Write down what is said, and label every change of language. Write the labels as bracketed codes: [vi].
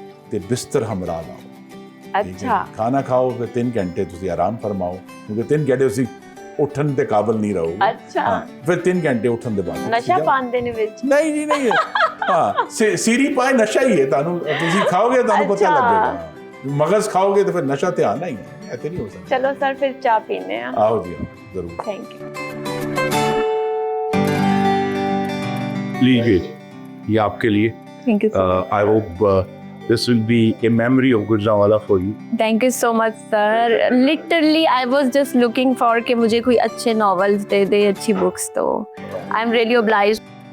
[pa] ਤੇ ਬਿਸਤਰ ਹਮਰਾ ਲਾਓ। ਅੱਛਾ ਖਾਣਾ ਖਾਓ ਫਿਰ 3 ਘੰਟੇ ਤੁਸੀਂ ਆਰਾਮ ਫਰਮਾਓ, ਕਿਉਂਕਿ 3 ਘੰਟੇ ਤੁਸੀਂ ਉੱਠਣ ਦੇ ਕਾਬਲ ਨਹੀਂ ਰਹੋਗੇ। ਅੱਛਾ ਫਿਰ 3 ਘੰਟੇ ਉੱਠਣ ਦੇ ਬਾਅਦ ਨਸ਼ਾ ਪਾਉਂਦੇ ਨੇ ਵਿੱਚ? ਨਹੀਂ ਜੀ ਨਹੀਂ। ਹਾਂ ਸੀਰੀ ਪਾਏ ਨਸ਼ਾ ਹੀ ਹੈ, ਤੁਹਾਨੂੰ ਤੁਸੀਂ ਖਾਓਗੇ ਤੁਹਾਨੂੰ ਪਤਾ ਲੱਗੇਗਾ। ਮਗਜ਼ ਖਾਓਗੇ [hi] तो फिर नशा तो आना ही है, ऐसे नहीं हो सकता। चलो सर फिर चाय पीने हैं। आओ जी आओ जरूर। [en] Thank you. [hi] लीजिए ये आपके लिए। [en] Thank you. I hope this will be a memory of Gujranwala for you. Thank you so much sir. Literally I was just looking for [hi] कि मुझे कोई अच्छे नॉवेल्स दे दे, अच्छी बुक्स। [en] तो I am really obliged.